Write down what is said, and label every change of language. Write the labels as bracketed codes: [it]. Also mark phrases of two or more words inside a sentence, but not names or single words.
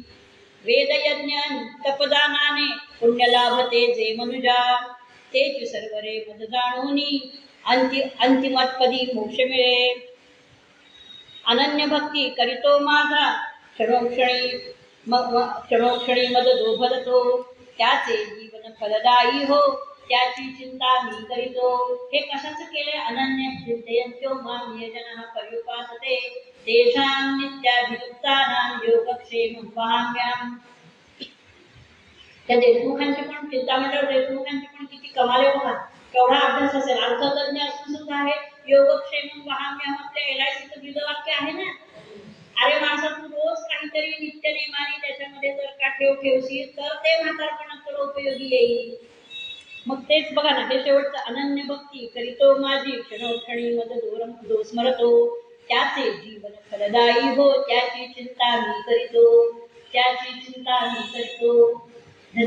[mr] वेद यज्ञ तपदानाने पुण्य लाभते जे मनुजा, तेची सर्वरे मद जाणूनी अंतिमत्पदी मोक्ष मिळे. अनन्य भक्ती करीतो माझा क्षणोक्षणी मद दोभदतो, त्याचे जीवन फलदायी हो त्याची चिंता मी करीतो. हे कशाचं केले, [sa] अनन्य चिंतयन्त्यो मां ये जनाः पर्युपासते तेषां नित्याभियुक्तानां योगक्षेमं वहाम्यहम्. [mr] त्या देशमुखांची पण चिंतामंडळ देशमुखांची पण किती कमाल आहे बघा, केवढा अभ्यास असेल. अर्थतज्ञ असून सुद्धा आहे [sa] योगक्षेमं वहाम्यहम्. [mr] आपल्या LICचं ब्रीदवाक्य आहे ना, अरे माणसा तू रोज काहीतरी नित्य नेमाने त्याच्यामध्ये जर का ठेवशील तर ते म्हातारपणात तुला उपयोगी येईल. मग तेच बघा ना, हे शेवटचं अनन्य भक्ती करीतो माझी क्षणोक्षणी मद दोस्मरतो, त्याचे जीवन फलदायी हो त्याची चिंता मी करीतो, त्याची चिंता मी करतो.